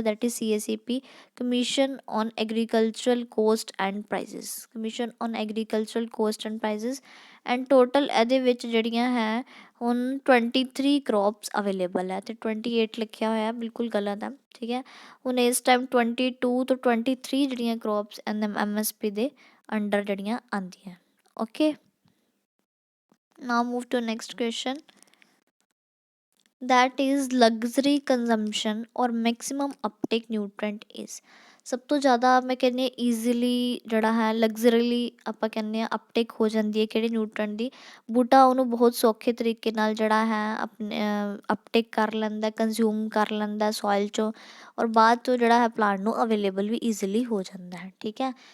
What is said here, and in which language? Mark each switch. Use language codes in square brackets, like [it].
[en] That is CACP, commission on agricultural cost and prices, commission on agricultural cost and prices. [pa] And total ਇਹਦੇ ਵਿੱਚ ਜਿਹੜੀਆਂ ਹੈ ਹੁਣ 23 ਕ੍ਰੋਪਸ available ਹੈ, ਅਤੇ 28 ਲਿਖਿਆ ਹੋਇਆ ਬਿਲਕੁਲ ਗਲਤ ਹੈ, ਠੀਕ ਹੈ। ਹੁਣ ਇਸ ਟਾਈਮ 22 ਤੋਂ 23 ਜਿਹੜੀਆਂ ਕ੍ਰੋਪਸ MSP ਦੇ ਅੰਡਰ ਜਿਹੜੀਆਂ ਆਉਂਦੀਆਂ। [en] Okay, now move to next question, that is luxury consumption or maximum uptake nutrient is। [pa] ਸਭ ਤੋਂ ਜ਼ਿਆਦਾ ਮੈਂ ਕਹਿੰਦੀ ਹਾਂ ਈਜ਼ੀਲੀ ਜਿਹੜਾ ਹੈ ਲਗਜ਼ਰੀਲੀ ਆਪਾਂ ਕਹਿੰਦੇ ਹਾਂ ਅਪਟੇਕ ਹੋ ਜਾਂਦੀ ਹੈ ਕਿਹੜੇ ਨਿਊਟਰੈਂਟ ਦੀ? ਬੂਟਾ ਉਹਨੂੰ ਬਹੁਤ ਸੌਖੇ ਤਰੀਕੇ ਨਾਲ ਜਿਹੜਾ ਹੈ ਆਪਣੇ ਅਪਟੇਕ ਕਰ ਲੈਂਦਾ, ਕੰਜ਼ਿਊਮ ਕਰ ਲੈਂਦਾ ਸੋਇਲ 'ਚੋਂ, ਔਰ ਬਾਅਦ 'ਚੋਂ ਜਿਹੜਾ ਹੈ ਪਲਾਂਟ ਨੂੰ ਅਵੇਲੇਬਲ ਵੀ ਈਜ਼ੀਲੀ ਹੋ ਜਾਂਦਾ ਹੈ, ਠੀਕ ਹੈ।